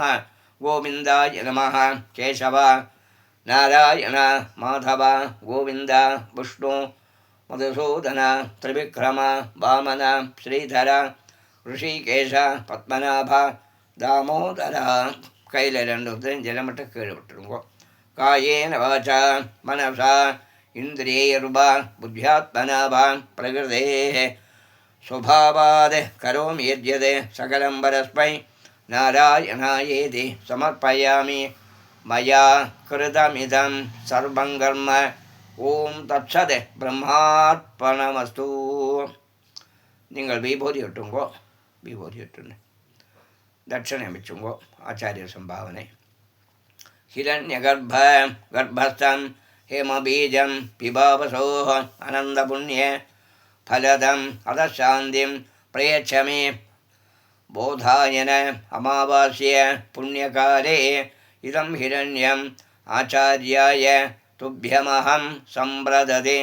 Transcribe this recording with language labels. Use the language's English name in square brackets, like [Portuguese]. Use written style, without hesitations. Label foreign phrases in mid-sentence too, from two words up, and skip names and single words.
[Sanskrit] गोविन्दाय नमः केशव नारायण माधव गोविन्द विष्णु मधुसूदन त्रिविक्रम वामन श्रीधर हृषीकेश पद्मनाभ दामोदर [Tamil] கையில் ரெண்டு ஜலம் மட்டும் கீழே விட்டுருங்கோ காயேன [Sanskrit] वाचा मनसा इन्द्रियैर्वा बुद्ध्यात्मना वा प्रकृतेः स्वभावाद् करोमि यद्यद् सकलं परस्मै नारायणायेति समर्पयामि मया कृतमिदं सर्वं कर्म ॐ तत्सत् ब्रह्मार्पणमस्तु [Tamil] நீங்கள் விபூதி விட்டுங்கோ விபூதி விட்டுன்னு தட்சணை வச்சுங்கோ. ஆச்சாரிய சம்பாவனை. [Sanskrit] हिरण्यगर्भ गर्भस्थं हेमबीजं विभावसो अनन्तपुण्य फलदम् अतशान्तिम् प्रयच्छमे बोधायन अमावास्य पुण्यकाले इदं हिरण्यं आचार्याय तुभ्यमहं सम्प्रददे.